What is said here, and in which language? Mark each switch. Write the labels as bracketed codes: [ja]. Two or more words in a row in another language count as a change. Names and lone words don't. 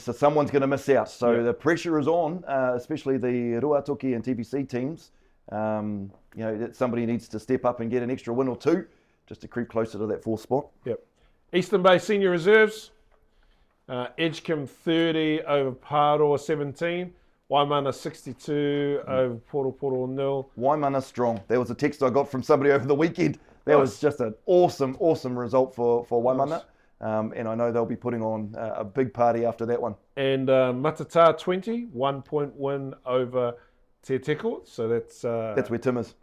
[en] So someone's going to miss out. So the pressure is on, especially the Ruatoki and TVC teams. That somebody needs to step up and get an extra win or two just to creep closer to that 4th spot. Yep. Eastern Bay Senior Reserves. Edgecombe 30 over Pāroa 17. Waimana 62 over Poro 0. Waimana strong. There was a text I got from somebody over the weekend. That was just an awesome result for Waimana. Nice. And I know they'll be putting on a big party after that one. And Matata 20, 1-point win over Te Teko. So that's where Tim is.